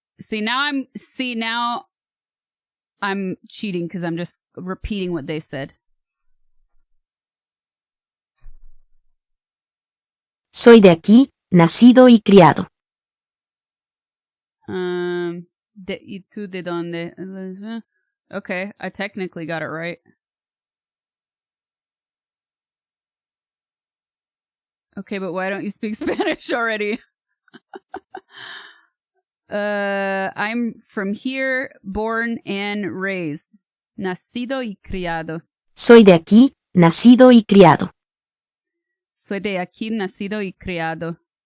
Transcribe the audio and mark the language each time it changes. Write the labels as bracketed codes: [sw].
[en] Now I'm cheating because I'm just repeating what they said. [es] Soy de aquí, nacido y criado. ¿Y tú de dónde? [en] Okay, I technically got it right. Okay, but why don't you speak Spanish already? I'm from here, born and raised. [es] Nacido y criado. Soy de aquí, nacido y criado. Soy de aquí, nacido y criado.